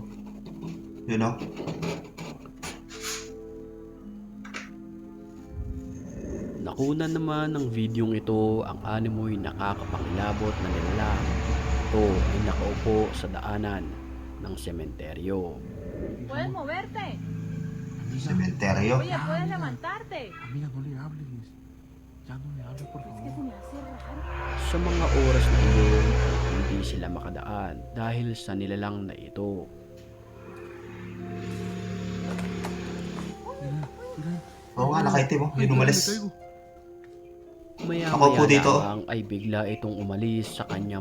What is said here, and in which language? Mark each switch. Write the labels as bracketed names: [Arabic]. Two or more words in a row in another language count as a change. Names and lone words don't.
[Filipino] Yun oh. Nakunan naman ng videong ito ang animoy nakakapangilabot na nilalang. Ito ay nakaupo sa daanan ng sementeryo. [Spanish] ¿Puedes moverte? [Filipino] Sementeryo. [Spanish] Oye, ¿puedes levantarte? Amiga, no le hables. Ya no le hables, por Es que favor. se me hace raro. [Filipino] Sa mga oras na iyon, hindi sila makadaan dahil sa nilalang na ito. Oo nga, nakaitim oh. Yun umalis. Ako Maya-maya po dito. lamang ay bigla itong umalis sa kanyang